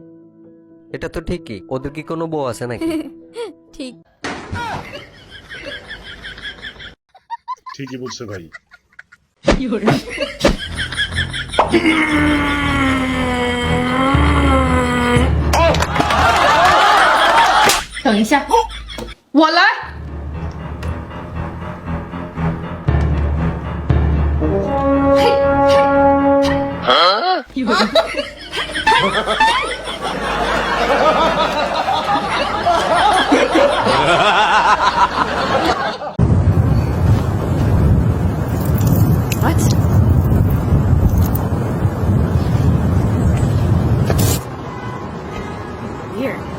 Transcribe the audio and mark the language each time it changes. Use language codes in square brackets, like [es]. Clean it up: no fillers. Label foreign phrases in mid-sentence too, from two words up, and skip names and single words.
[bn] এটা তো ঠিকই, ওদের কি কোনো বউ আছে নাকি? ঠিক ঠিকই বলছে ভাই। [zh] 等一下，我来。有人。What? Weird.